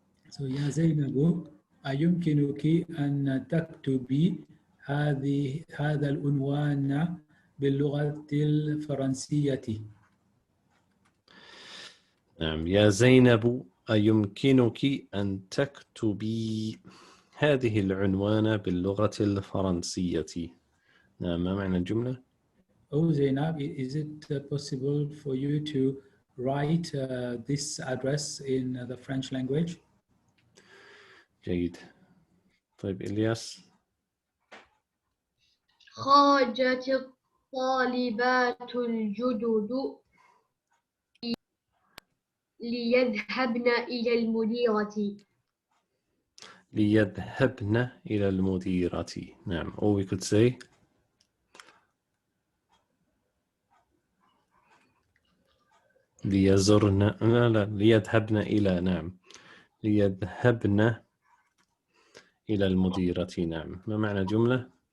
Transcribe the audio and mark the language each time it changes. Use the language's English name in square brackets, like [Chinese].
[English] So [Arabic] يا زينب أيمكنك أن تكتبي هذا العنوان باللغة الفرنسية؟ نعم. يا زينب أيمكنك أن تكتبي هذه العنوان باللغة الفرنسية؟ نعم. ما معنى الجملة؟ [English] Oh Zainab, is it possible for you to write this address in the French language? [Arabic] جيد. طيب إلياس. خرجت الطالبات الجدد ليذهبن إلى المديرة. ليذهبن إلى المديرة. نعم. [English] Or we could say ليزرن. [Arabic] لا ليذهبن إلى. نعم. ليذهبن إلى المديرة. نعم. ما معنى الجملة؟